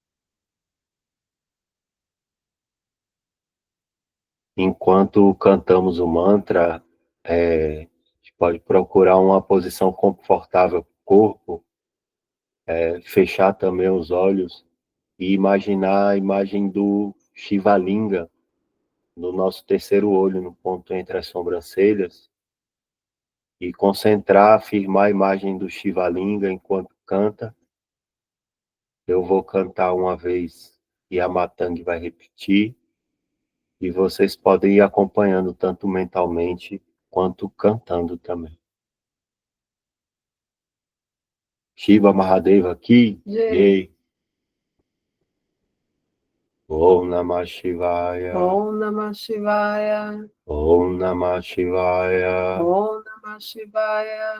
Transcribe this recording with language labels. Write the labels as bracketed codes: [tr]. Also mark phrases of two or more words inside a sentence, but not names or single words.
[pt] Enquanto cantamos o mantra, a gente pode procurar uma posição confortável para o corpo, fechar também os olhos e imaginar a imagem do Shiva Linga no nosso terceiro olho, no ponto entre as sobrancelhas, e concentrar, afirmar a imagem do Shiva Linga enquanto canta. Eu vou cantar uma vez e a Matang vai repetir, e vocês podem ir acompanhando tanto mentalmente quanto cantando também. [hi] Shiva Mahadeva ki jai. [sa] Om Namah Shivaya. Om Namah Shivaya. Om Namah Shivaya. Om Namah Shivaya.